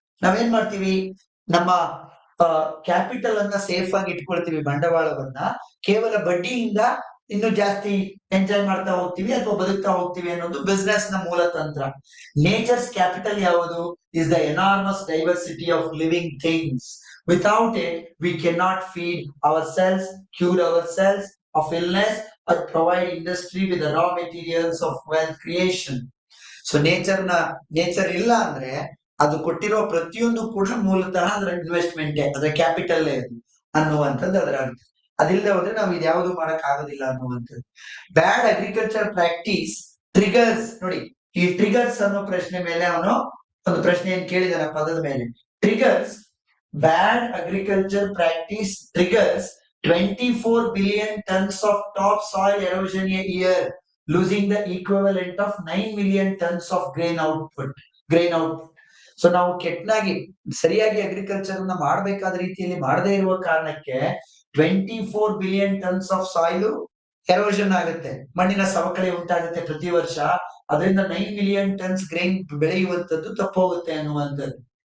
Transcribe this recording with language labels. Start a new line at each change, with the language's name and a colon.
Kannada: ನಾವೇನ್ ಮಾಡ್ತೀವಿ, ನಮ್ಮ ಕ್ಯಾಪಿಟಲ್ ಅನ್ನ ಸೇಫ್ ಆಗಿ ಇಟ್ಕೊಳ್ತೀವಿ, ಬಂಡವಾಳವನ್ನ ಕೇವಲ ಬಡ್ಡಿಯಿಂದ ಇನ್ನು ಜಾಸ್ತಿ ಎಂಜಾಯ್ ಮಾಡ್ತಾ ಹೋಗ್ತೀವಿ ಅಥವಾ ಬದುಕ್ತಾ ಹೋಗ್ತೀವಿ ಅನ್ನೋದು ಬಿಸ್ನೆಸ್ ನ ಮೂಲ ತಂತ್ರ.
English: Nature's capital ಯಾವುದು? Is the enormous diversity of living things. Without it, we cannot feed ourselves, cure ourselves of illness, or provide industry with the raw materials of wealth creation.
Kannada: So nature ಇಲ್ಲ ಅಂದ್ರೆ ಅದು ಕೊಟ್ಟಿರೋ ಪ್ರತಿಯೊಂದು ಕೂಡ ಮೂಲತಃ ಅದರ investment, ಅದರ ಕ್ಯಾಪಿಟಲ್ ಅನ್ನುವಂಥದ್ದು ಅದರ ಅರ್ಥ. ಅದಿಲ್ಲದೆ ಹೋದ್ರೆ ನಾವು ಇದ್ಯಾವುದು ಮಾಡಕ್ ಆಗೋದಿಲ್ಲ ಅನ್ನುವಂಥದ್ದು.
English: Bad agriculture practice triggers.
Kannada: ನೋಡಿ, ಈ ಟ್ರಿಗರ್ಸ್ ಅನ್ನೋ ಪ್ರಶ್ನೆ ಮೇಲೆ ಅವನು ಒಂದು ಪ್ರಶ್ನೆಯನ್ನು ಕೇಳಿದಾನೆ ಪದದ ಮೇಲೆ. Triggers
English: Bad agriculture practice triggers 24 billion tons of topsoil erosion a year, losing the equivalent of 9 million tons of grain output.
Kannada: So ನಾವು ಕೆಟ್ಟನಾಗಿ ಸರಿಯಾಗಿ ಅಗ್ರಿಕಲ್ಚರ್ ಅನ್ನ ಮಾಡಬೇಕಾದ ರೀತಿಯಲ್ಲಿ ಮಾಡದೇ ಇರುವ ಕಾರಣಕ್ಕೆ 24 billion tons of soil erosion ಆಗುತ್ತೆ, ಮಣ್ಣಿನ ಸವಕಳಿ ಉಂಟಾಗುತ್ತೆ ಪ್ರತಿ ವರ್ಷ. ಅದರಿಂದ 9 ಮಿಲಿಯನ್ ಟನ್ಸ್ ಗ್ರೈನ್ ಬೆಳೆಯುವಂತದ್ದು ತಪ್ಪೋಗುತ್ತೆ ಅನ್ನುವಂಥದ್ದು.